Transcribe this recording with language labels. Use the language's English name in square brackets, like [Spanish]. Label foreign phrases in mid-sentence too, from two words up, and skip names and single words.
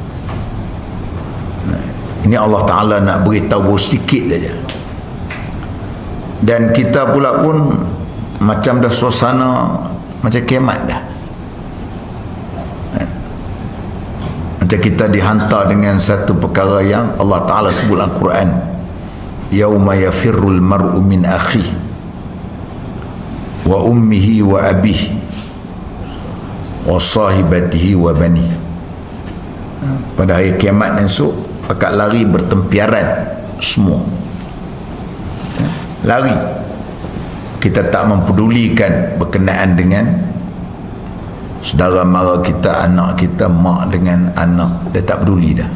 [Malay] Ini Allah Ta'ala nak beritahu sedikit saja. Dan kita pula pun macam dah suasana macam kiamat dah. Macam kita dihantar dengan satu perkara yang Allah Ta'ala sebut dalam Quran, [Arabic] يوم يفر المرء من أخيه وأمه وأبيه وصاحبته وبني. [Malay] Pada hari kiamat esok pakat lari bertempiaran semua, lari. Kita tak mempedulikan berkenaan dengan saudara mara kita, anak kita, mak dengan anak, dia tak peduli dah.